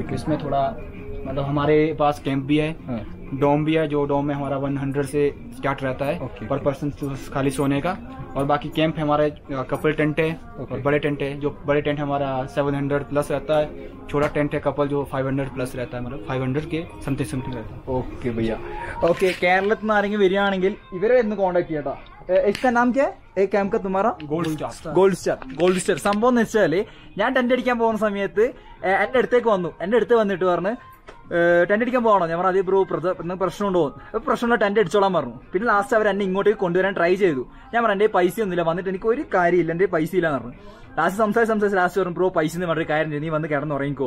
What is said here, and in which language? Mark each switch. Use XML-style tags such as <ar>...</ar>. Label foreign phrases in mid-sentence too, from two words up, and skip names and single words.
<hi>इसमें थोड़ा मतलब हमारे पास कैंप भी है, डोम भी है. जो डोम में हमारा 100 से स्टार्ट रहता है</hi> <en>per person</en> <hi>खाली सोने का. और बाकी कैंप हमारे कपल टेंट है और बड़े टेंट है. जो बड़े टेंट हमारा 700 प्लस रहता है. छोटा टेंट है कपल जो 500 प्लस रहता है. मतलब 500 के समथिंग रहता है.</hi> <ml>ഓക്കെ ഭയ്യ. ഓക്കെ, കേരളത്തിൽ നിന്ന് ആരെങ്കിലും വരികയാണെങ്കിൽ ഇവരെ ഒന്ന് കോൺടാക്ട് ചെയ്യട്ടോ.</ml> <hi>इसका नाम क्या है? कैंप का तुम्हारा? गोल्ड स्टार.</hi> <ml>സംഭവം എന്ന് വെച്ചാല് ഞാൻ ടെന്റ് അടിക്കാൻ പോകുന്ന സമയത്ത് എന്റെ അടുത്തേക്ക് വന്നു. എന്റെ അടുത്ത് വന്നിട്ട് പറഞ്ഞു, ടെന്റ് അടിക്കാൻ പോകണോ? ഞാൻ പറഞ്ഞു അതേ ബ്രോ പ്രശ്നമുണ്ടോ? പ്രശ്നമുള്ള ടെന്റ് അടിച്ചോളാൻ പറഞ്ഞു. പിന്നെ ലാസ്റ്റ് അവർ എന്നെ ഇങ്ങോട്ടേക്ക് കൊണ്ടുവരാൻ ട്രൈ ചെയ്തു. ഞാൻ പറഞ്ഞു എൻ്റെ പൈസ ഒന്നുമില്ല, വന്നിട്ട് എനിക്ക് ഒരു കാര്യമില്ല, എൻ്റെ പൈസ ഇല്ലാന്ന് പറഞ്ഞു. ലാസ്റ്റ് സംസാരിച്ച് ലാസ്റ്റ് പറഞ്ഞു ബ്രോ പൈസ എന്ന് പറഞ്ഞൊരു കാര്യം നീ വന്ന് കിടന്നുറങ്ങിക്കോ.</ml>